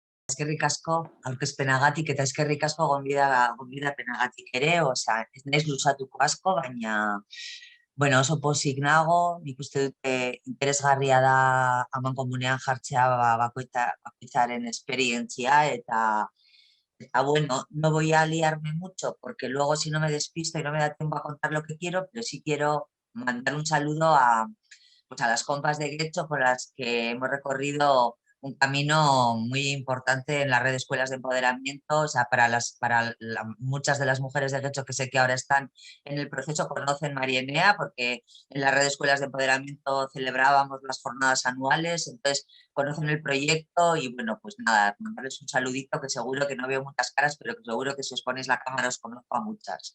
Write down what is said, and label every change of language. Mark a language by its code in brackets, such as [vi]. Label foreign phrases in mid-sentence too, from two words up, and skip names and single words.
[eu] eskerrik asko, aurkezpenagatik eta eskerrik asko gonbidapenagatik ere, osea, ez naiz luzatuko asko, baina, bueno, oso pozik nago, nik uste dute interesgarria da amankomunean jartzea bakoitzaren esperientzia eta bueno, [es] no voy a liarme mucho porque luego si no me despisto y no me da tiempo a contar lo que quiero, pero sí quiero mandar un saludo pues a las compas de Guecho con las que hemos recorrido un camino muy importante en la red de escuelas de empoderamiento, o sea, muchas de las mujeres de Guecho que sé que ahora están en el proceso conocen Marienea porque en la red de escuelas de empoderamiento celebrábamos las jornadas anuales, entonces conocen el proyecto y bueno, pues nada, mandarles un saludito que seguro que no veo muchas caras, pero que seguro que si os ponéis la cámara os conozco a muchas.